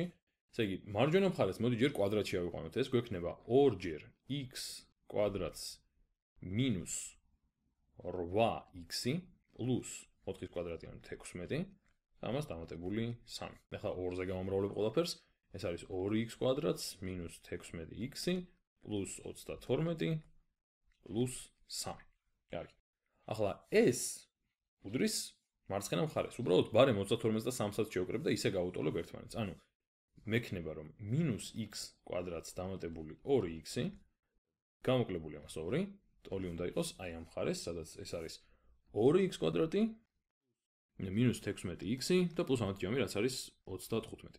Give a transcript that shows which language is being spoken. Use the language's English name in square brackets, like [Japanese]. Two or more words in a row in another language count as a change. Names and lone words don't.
[Georgian] ესე იგი, მარჯვენა მხარეს მოდი ჯერ კვადრატში ავიყვანოთ, ეს გვექნება 2-ჯერ x კვადრატს minus 8x plus 4-ის კვადრატი ანუ 16 და ამას დამატებული 3. ახლა 2-ზე გავამრავლებ ყველაფერს, ეს არის 2x კვადრატს minus 16x plus 32 plus 3. კარგი. ახლა ეს უდრის მარცხენა მხარეს. უბრალოდ ბარემ 32-ს და 3-საც შევკრებ და ისე გავუტოლებ ერთმანეთს. ანუ მექნება რომ -x კვადრატს დამატებული 2x გამოკლებული ამას 2 ტოლი უნდა იყოს აი ამ მხარეს, სადაც ეს არის 2x კვადრატი -16x და პლუს ამათი ჯამი რაც არის 35.